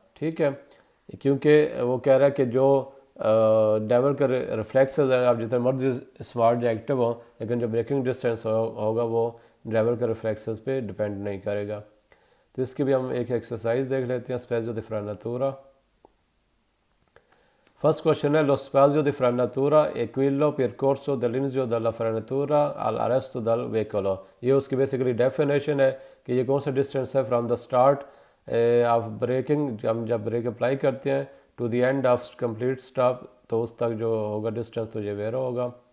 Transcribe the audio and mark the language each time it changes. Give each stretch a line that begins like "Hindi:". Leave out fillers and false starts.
Hindi: ठीक है, क्योंकि वो कह रहा है कि जो ड्राइवर का रिफ्लेक्सेस है, आप जितना मर्जी स्मार्ट या एक्टिव हो, लेकिन जो ब्रेकिंग डिस्टेंस होगा वो ड्राइवर के रिफ्लेक्सेस पे डिपेंड नहीं करेगा। तो इसकी भी हम एक एक्सरसाइज देख लेते हैं, स्पेज़ियो दी फ्रेनातूरा।
English: First question
Italian: è lo spazio di frenatura è quello percorso dall'inizio della frenatura all'arresto del veicolo।
Hindi: ये उसकी बेसिकली डेफिनेशन है कि ये कौन सा डिस्टेंस है
English: from the start of breaking,
Hindi: हम जब ब्रेक अप्लाई करते हैं,
English: to the end of complete stop,
Hindi: तो उस तक जो होगा डिस्टेंस, तो ये वेरो होगा।